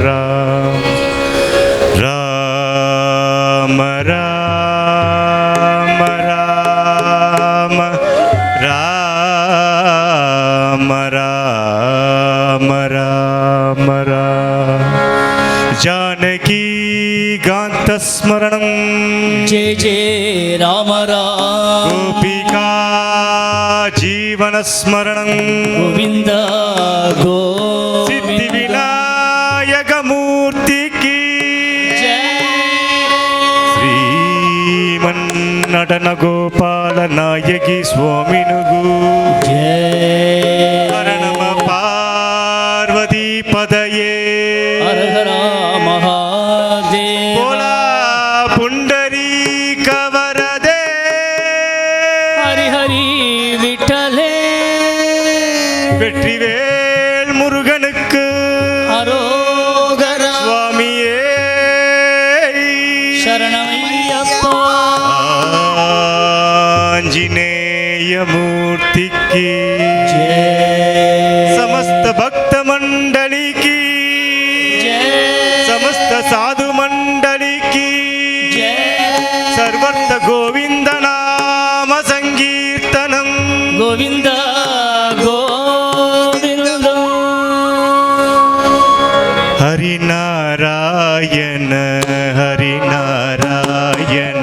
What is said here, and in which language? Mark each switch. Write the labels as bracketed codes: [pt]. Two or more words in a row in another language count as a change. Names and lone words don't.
[sa] ராம ராம ராம ராம ராம ராம ராம जानकी गांत स्मरणं जय जय राम राम गोपिका जीवन स्मरणं गोविंद गोविंद [hi] सिद्धि विनायक मूर्ति की जय श्रीमन्नटन गोपाल नायकी स्वामिनुगु जय [sa] हर नम पार्वती पदये हर हर महादेव [mr] बोला पुंडरीक वरदे हरि हरि विठले [ta] வெற்றிவேல் முருகனுக்கு அரோகரா சுவாமியே சரணமையப்பா ஆஞ்சநேய மூர்த்திக்கு [hi] जय समस्त भक्त मंडली की जय समस्त साधु मंडली की जय [sa] सर्वत्र गोविंद नाम संकीर्तनम गोविंद गोविंद हरि नारायण हरि नारायण